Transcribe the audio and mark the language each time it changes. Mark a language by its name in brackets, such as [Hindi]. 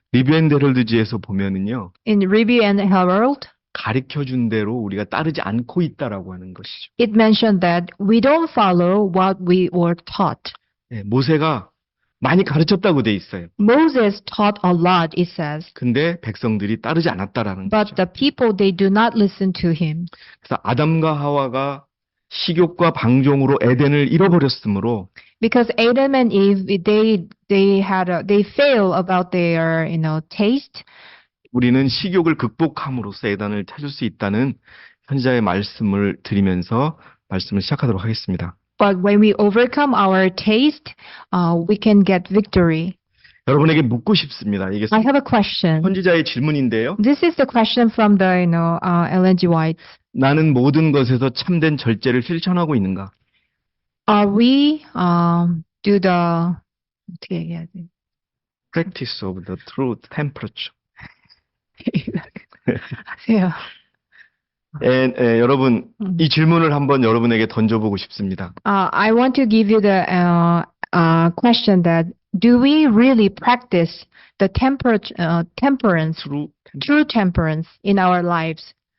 [Korean] 리뷰 앤 헤럴드지에서 보면은요. [English] in Review and Herald, [Korean] 가르쳐 준 대로 우리가 따르지 않고 있다라고 하는 것이죠. [English] it mentioned that we don't follow what we were taught. [Korean] 예, 모세가 많이 가르쳤다고 돼 있어요. [English] Moses taught a lot, it says, [Korean] 근데 백성들이 따르지 않았다라는 [English] but [Korean] 거죠. [English] the people, they do not listen to him. [Korean] 그래서 아담과 하와가 식욕과 방종으로 에덴을 잃어버렸으므로 [English] Because Adam and Eve, they fail about their, taste. [Korean] 우리는 식욕을 극복함으로써 에덴을 찾을 수 있다는 현자의 말씀을 드리면서 말씀을 시작하도록 하겠습니다. [English] But when we overcome our taste, we can get victory. [Korean] 여러분에게 묻고 싶습니다. 이게 [English] I have a question. [Korean] 선지자의 질문인데요. [English] This is the question from the, Ellen G. White. [Korean] 나는 모든 것에서 참된 절제를 실천하고 있는가? [English] Are we, do the, [Korean] 어떻게 얘기해야 돼? [English] Practice of the true temperature. [Korean] 하세요. 여러분, 이 질문을 한번 여러분에게 던져보고 싶습니다. [English] I want to give you the question that do we really practice the temperance, true temperance in our lives?